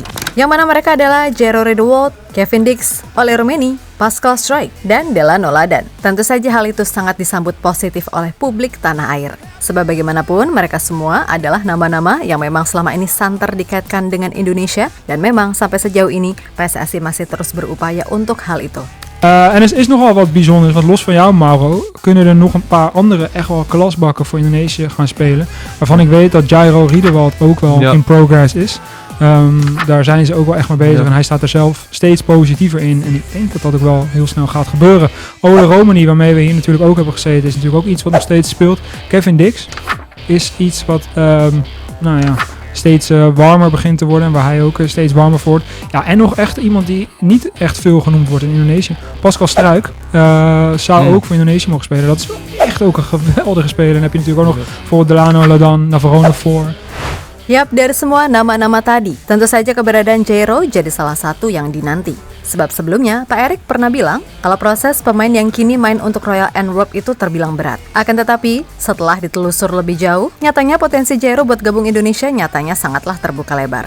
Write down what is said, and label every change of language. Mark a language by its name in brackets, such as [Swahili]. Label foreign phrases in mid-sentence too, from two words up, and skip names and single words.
[Indonesian] Yang mana mereka adalah Jairo Riedewald, Kevin Dix, Ole Roemeny, Pascal Struijk, dan Delano Ladan. Tentu saja hal itu sangat disambut positif oleh publik tanah air. Sebab bagaimanapun, mereka semua adalah nama-nama yang memang selama ini santer dikaitkan dengan Indonesia, dan memang sampai sejauh ini PSSI masih terus berupaya untuk hal itu. [Dutch] En er is nogal wat bijzonders, want los van jou, Mauro, kunnen er nog een paar andere echt wel klasbakken voor Indonesië gaan spelen. Waarvan ik weet dat Jairo Riedewald ook wel [English] in progress [Dutch] is. Daar zijn ze ook wel echt mee bezig en hij staat er zelf steeds positiever in. En ik denk dat dat ook wel heel snel gaat gebeuren. Ole Roemeny, waarmee we hier natuurlijk ook hebben gezeten, is natuurlijk ook iets wat nog steeds speelt. Kevin Dix is iets wat, steeds warmer begint te worden en waar hij ook steeds warmer voor wordt. Ja, en nog echt iemand die niet echt veel genoemd wordt in Indonesië. Pascal Struijk zou ook voor Indonesië mogen spelen. Dat is echt ook een geweldige speler. En dan heb je natuurlijk ook nog bijvoorbeeld Delano Ladan, Navarone voor. [Indonesian] Yap, dari semua nama-nama tadi, tentu saja keberadaan Jairo jadi salah satu yang dinanti. Sebab sebelumnya, Pak Erik pernah bilang kalau proses pemain yang kini main untuk Royal Antwerp itu terbilang berat. Akan tetapi, setelah ditelusur lebih jauh, nyatanya potensi Jairo buat gabung Indonesia nyatanya sangatlah terbuka lebar.